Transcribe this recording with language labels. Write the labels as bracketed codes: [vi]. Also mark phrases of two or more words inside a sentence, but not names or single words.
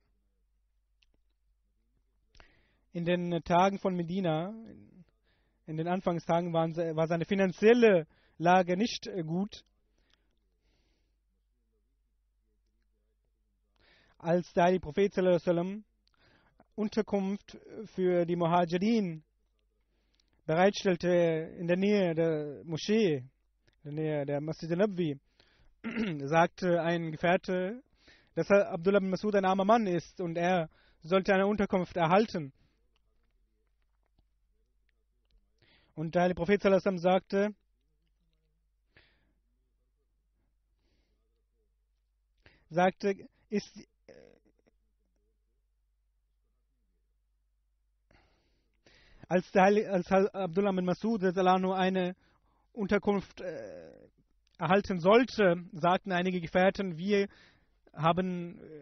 [de] In den Tagen von Medina, in den Anfangstagen, war seine finanzielle Lage nicht gut. Als der Heilige Prophet [ar] صلى الله عليه وسلم [de] Unterkunft für die Muhajirin bereitstellte in der Nähe der Moschee, in der Nähe der Masjid al-Nabwi, sagte ein Gefährte, dass Abdullah bin Masud ein armer Mann ist und er sollte eine Unterkunft erhalten. Und der Heilige Prophet [ar] صلى الله عليه وسلم [de] sagte, als Abdullah bin Masud eine Unterkunft erhalten sollte, sagten einige Gefährten, wir haben